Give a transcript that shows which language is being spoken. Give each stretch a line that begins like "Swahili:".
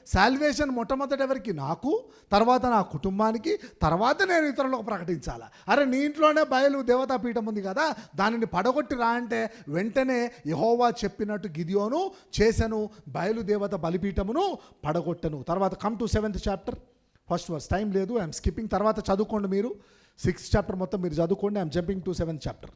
Telugu: Salvation మొట్టమొదటి ఎవరికి? నాకు, తర్వాత నా కుటుంబానికి, తర్వాత నేను ఇతరులకు ప్రకటించాలా. అరే నీ ఇంట్లోనే బయలు దేవతా పీఠం ఉంది కదా, దానిని పడగొట్టి రా అంటే వెంటనే యెహోవా చెప్పినట్టు గిద్యోను చేసెను, బయలు దేవత బలిపీఠమును పడగొట్టెను.
English: తర్వాత come to 7th chapter 1st verse.
Telugu: Time లేదు,
English: I'm skipping.
Telugu: తర్వాత చదువుకోండి మీరు.
English: 6th chapter
Telugu: మొత్తం మీరు చదువుకోండి.
English: I'm jumping to 7th chapter.